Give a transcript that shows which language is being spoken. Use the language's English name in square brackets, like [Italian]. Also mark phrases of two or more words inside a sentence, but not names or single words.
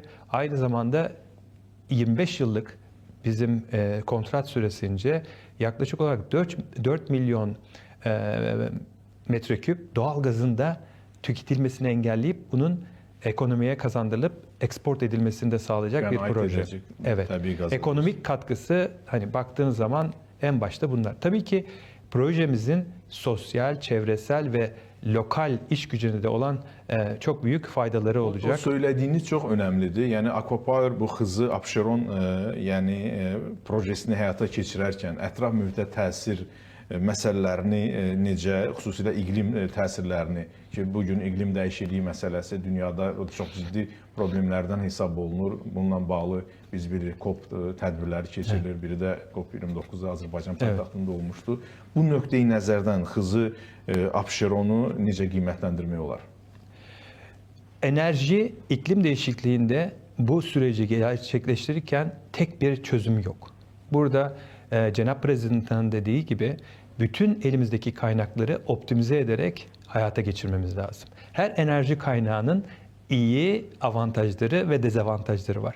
[Turkish] Aynı zamanda 25 yıllık bizim kontrat süresince yaklaşık olarak 4 milyon metreküp doğal gazın da tüketilmesini engelleyip bunun ekonomiye kazandırılıp export edilmesini de sağlayacak Yani bir proje. Evet. Ekonomik katkısı hani baktığın zaman en başta bunlar. Tabii ki projemizin sosyal, çevresel ve lokal iş gücüne de olan çok büyük faydaları olacak. O söylediğiniz çok önemlidir. [Azerbaijani] Yani Aqua Power bu Xızı Abşeron projesini həyata keçirərkən ətraf mühitə təsir məsələlərini necə, xüsusilə iqlim təsirlərini ki, bugün iqlim dəyişikliyi məsələsi dünyada çox ciddi problemlərdən hesab olunur. Bununla bağlı biz bir COP tədbirləri keçirilir. Biri də COP29 Azərbaycan paytaxtında olmuşdu. Bu nöqteyi nəzərdən Xızı Abşeronu necə qiymətləndirmək olar? [Turkish] Enerji iklim değişikliğinde bu süreci gerçekleştirirken tek bir çözüm yok. Burada Cenab-ı Prezident'in dediği gibi bütün elimizdeki kaynakları optimize ederek hayata geçirmemiz lazım. Her enerji kaynağının iyi avantajları ve dezavantajları var.